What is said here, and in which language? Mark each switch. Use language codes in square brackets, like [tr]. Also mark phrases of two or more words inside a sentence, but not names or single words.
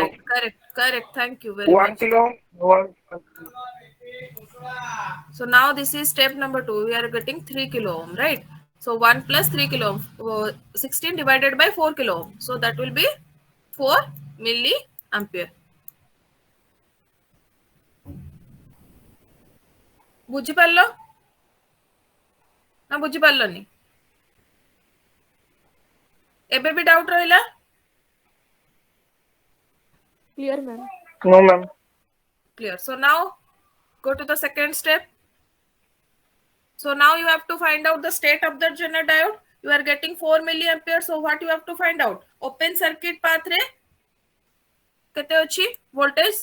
[en] right, correct. Thank you very 1 much. kilo. 1. So now this is step number 2. We are getting 3 kilo ohm, right? So 1 plus 3 kilo ohm. 16 divided by 4 kilo ohm. So that will be 4 milliampere. [or] ବୁଝି ପାରିଲ ନା ବୁଝି ପାରିଲନି ଏବେ ଭି ଡାଉଟ ରହିଲା [en] Clear, ma'am. No, ma'am. clear. So now go to the second step. So now you have to find out the state of the Zener diode. You are getting 4 milliampere. So what you have to find out? Open circuit path [or] ରେ କେତେ ଅଛି [en] voltage.